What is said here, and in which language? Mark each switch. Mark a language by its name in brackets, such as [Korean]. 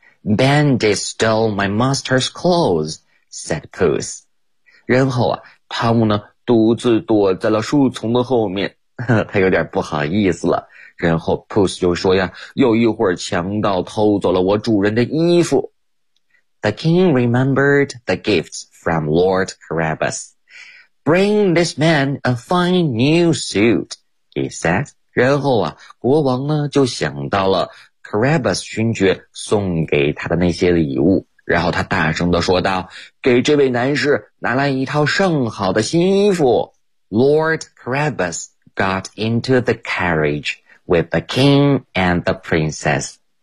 [English] Bandit stole my master's clothes, said Puss. [Chinese] 然后啊，汤姆呢独自躲在了树丛的后面，他有点不好意思了。然后 Puss 就说呀，有一会儿强盗偷走了我主人的衣服。 [English] The king remembered the gifts from Lord Carabas. Bring this man a fine new suit, he said. [Chinese] 然后啊，国王呢就想到了 Carabas 勋爵送给他的那些礼物，然后他大声地说道，给这位男士拿来一套上好的新衣服。 [English] Lord Carabas got into the carriage with the king and the princess.